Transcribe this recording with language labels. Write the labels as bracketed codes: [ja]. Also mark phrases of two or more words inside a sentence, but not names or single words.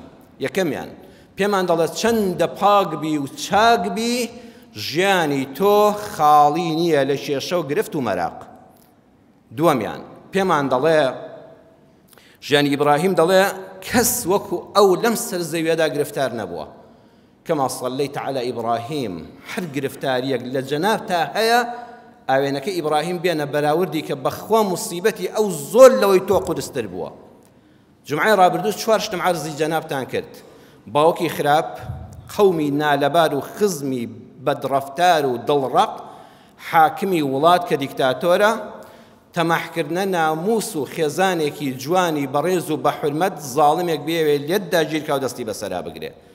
[ckb] یەکەمیان پێمان دەڵێت چەندە پاک بی و چاک بی، ژیانی تۆ خاڵی نییە لە کێشە و گرفت و مەراق. دووەمیان پێمان دەڵێ ژیانی ئیبراهیم دەڵێ کەس وەکو ئەو لەم سەر زەویەدا گرفتار نەبووە، [ar] كما صليت على إبراهيم [ckb] هەر گرفتاریەک لە جەناب تا هەیە ئاوێنەکە ئیبراهیم بێنە بەراوردی کە بەخوا موسیبەتی ئەو زۆر لەوەی تۆ قودستر بووە. جمعەی ڕابردوو 4 شتم عەرزی جەنابتان کرد. باوکی خراپ، قەومی نالەبار و خزمی بەدڕەفتار و دڵڕەق، حاکمی وڵات کە دیکتاتۆرە، تەماحکردنە ناموس و خێزانێکی جوانی بەڕێز و بە حورمەت زاڵمێک بێوێ لێتدا گیرکا و دەستی بەسەرا بگرێ.